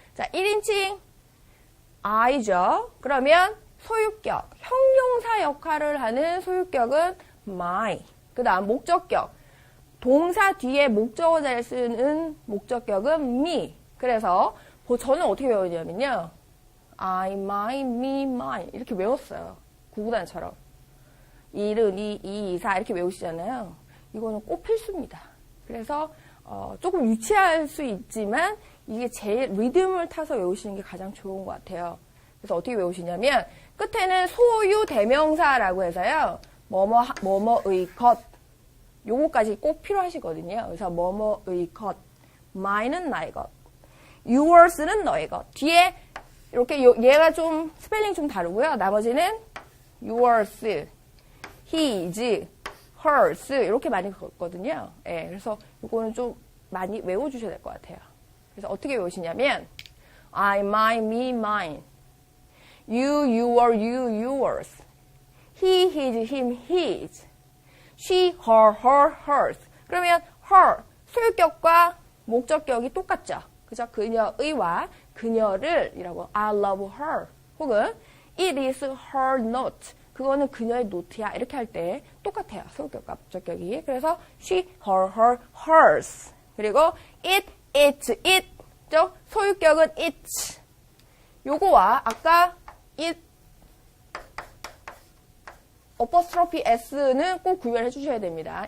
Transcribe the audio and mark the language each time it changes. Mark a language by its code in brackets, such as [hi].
[ko] 자, 1인칭 I죠. 그러면 소유격, 형용사 역할을 하는 소유격은 my. 그 다음 목적격, 동사 뒤에 목적어 자리에 쓰는 목적격은 me. 그래서 저는 어떻게 외우냐면요. [en] I, my, me, mine [ko] 이렇게 외웠어요. 구구단처럼. 이른, 이, 이사 이렇게 외우시잖아요. 이거는 꼭 필수입니다. 그래서 조금 유치할 수 있지만 이게 제일 리듬을 타서 외우시는 게 가장 좋은 것 같아요. 그래서 어떻게 외우시냐면 끝에는 소유 대명사라고 해서요. 뭐뭐의 것 요거까지 꼭 필요하시거든요. 그래서 뭐뭐의 것 mine은 나의 것 yours는 너의 것 뒤에 이렇게 얘가 좀 스펠링 좀 다르고요. 나머지는 yours, his, hers 이렇게 많이 걷거든요. 예, 그래서 이거는 좀 많이 외워주셔야 될 것 같아요. 그래서 어떻게 외우시냐면 I, my, me, mine you, your, you, yours he, his, him, his she, her, her, hers 그러면 her, 소유격과 목적격이 똑같죠. 그죠? 그녀의와 그녀를 이라고 [en] I love her [ko] 혹은 [en] it is her note [ko] 그거는 그녀의 노트야 이렇게 할 때 똑같아요. 소유격과 목적격이. 그래서 she, her, her, hers 그리고 it, its, it 소유격은 its 요거와 아까 it 어퍼스트로피 s는 꼭 구별해 주셔야 됩니다.